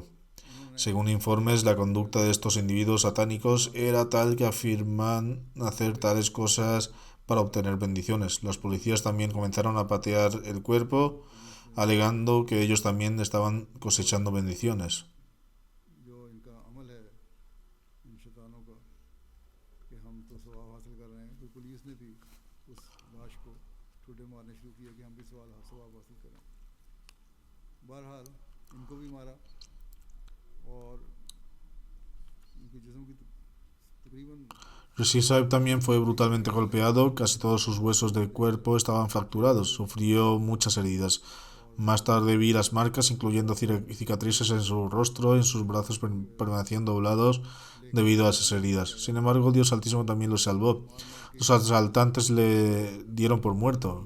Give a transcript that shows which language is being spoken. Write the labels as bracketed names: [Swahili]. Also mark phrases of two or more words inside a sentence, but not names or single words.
[Spanish] Según informes, la conducta de estos individuos satánicos era tal que afirman hacer tales cosas para obtener bendiciones. Los policías también comenzaron a patear el cuerpo, alegando que ellos también estaban cosechando bendiciones. [Urdu] جو ان کا عمل ہے ان شیطانوں کا کہ ہم تو ثواب حاصل کر رہے ہیں، تو پولیس نے بھی اس لاش کو ٹھڈے مارنے شروع کیا کہ ہم بھی ثواب حاصل کریں. بہرحال ان کو بھی مارا اور ان کے جسم کی تقریباً [Spanish] Rashid Sahib también fue brutalmente golpeado, casi todos sus huesos del cuerpo estaban fracturados, sufrió muchas heridas. Más tarde vi las marcas, incluyendo cicatrices en su rostro, en sus brazos permanecían doblados debido a esas heridas. Sin embargo, Dios Altísimo también lo salvó. Los asaltantes le dieron por muerto.